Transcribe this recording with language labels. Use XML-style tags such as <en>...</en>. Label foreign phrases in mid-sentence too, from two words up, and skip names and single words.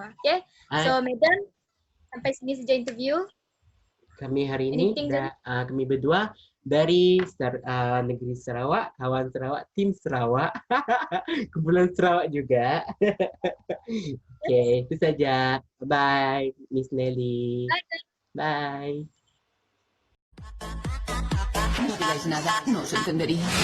<ms>Okay, so Madam, sampai sini saja interview. Kami hari ini, Anything, kami berdua dari negeri Sarawak, kawan Sarawak, tim Sarawak, kumpulan Sarawak juga. Oke, itu saja. Bye, Miss Nelly. Bye.</ms> <es>No digáis nada, no os entendería.</es>